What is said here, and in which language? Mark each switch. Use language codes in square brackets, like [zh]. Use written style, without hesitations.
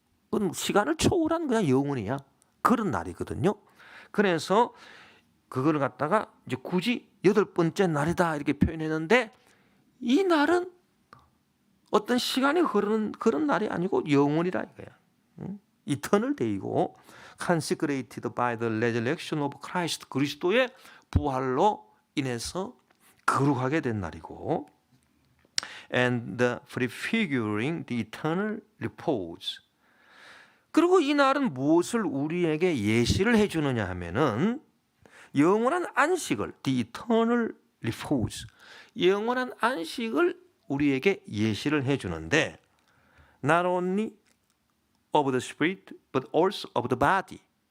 [ko] 그건 시간을 초월한 그냥 영혼이야. 그런 날이거든요. 그래서 그걸 갖다가 이제 굳이 여덟 번째 날이다 이렇게 표현했는데, 이 날은 어떤 시간이 흐르는 그런 날이 아니고 영원이라 이거야. 이터널 데이고 [en] consecrated by the resurrection of Christ. [ko] 그리스도의 부활로 인해서 거룩하게 된 날이고, [en] and prefiguring the eternal repose. [ko] 그리고 이 날은 무엇을 우리에게 예시를 해주느냐 하면은 영원한 안식을, [en] the eternal repose, [ko] 영원한 안식을 우리에게 예시를 해주는데, [en] not only of the spirit but also of the body.